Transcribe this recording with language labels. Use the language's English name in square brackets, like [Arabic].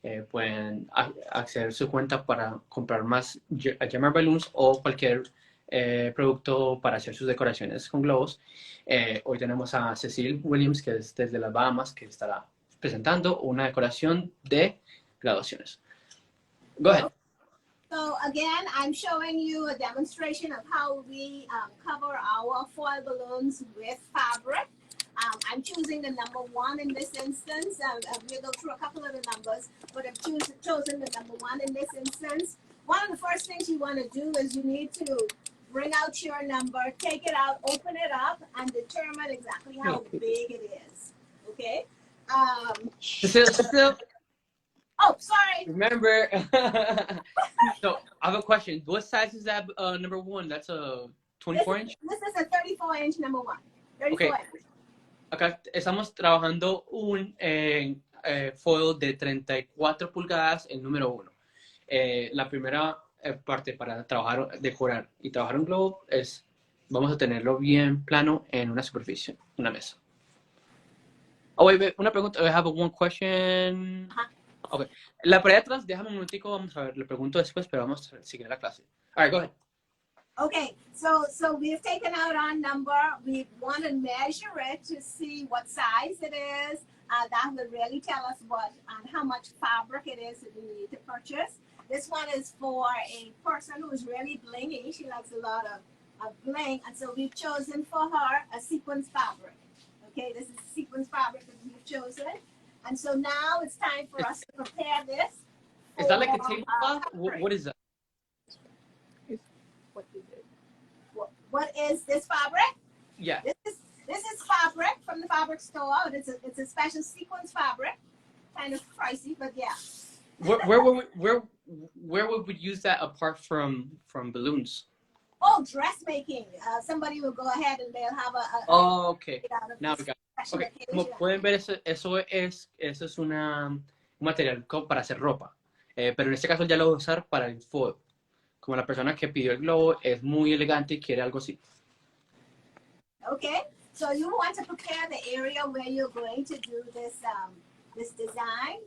[Spanish] Pueden acceder a su cuenta para comprar más Jammer Balloons o cualquier producto para hacer sus decoraciones con globos. Hoy tenemos a Cecile Williams, que es desde las Bahamas, que estará presentando una decoración de graduaciones. [English] Go ahead. So again, I'm showing you a demonstration of how we cover our foil balloons with fabric. I'm choosing the number 1 in this instance. We'll go through a couple of the numbers, but I've chosen the number 1 in this instance. One of the first things you want to do is you need to bring out your number, take it out, open it up, and determine exactly how big it is. Okay? Cecile, Oh, sorry. remember. So I have a question. What size is that number one? That's a 24 inch? This is a 34-inch number one. 34 Okay. inch. [Spanish] Acá estamos trabajando un foil de 34 pulgadas, el número uno. La primera parte para trabajar, decorar y trabajar un globo es, vamos a tenerlo bien plano en una superficie, una mesa. [English] Oh, wait, [Spanish] una pregunta. [English] I have one question. Okay. [Spanish] La pared de atrás, déjame un momentico, vamos a ver, le pregunto después, pero vamos a seguir la clase. [English] All right, go ahead. Okay, so we've taken out our number. We want to measure it to see what size it is. That will really tell us what and how much fabric it is that we need to purchase. This one is for a person who is really blingy. She likes a lot of bling, and so we've chosen for her a sequence fabric. Okay, this is sequence fabric that we've chosen. And so now it's time for us to prepare this. Is that like a tablecloth? What is that? What is this fabric? Yeah. This is fabric from the fabric store. It's a special sequence fabric, kind of pricey, but yeah. Where would we use that apart from balloons? Oh, dressmaking. Somebody will go ahead and they'll have a Oh, okay. Now we got it. Okay. [Spanish] Como pueden ver, eso es un material para hacer ropa. Pero en este caso ya lo voy a usar para el foil. Como la persona que pidió el globo es muy elegante y quiere algo así. [English] Okay, so you want to prepare the area where you're going to do this this design.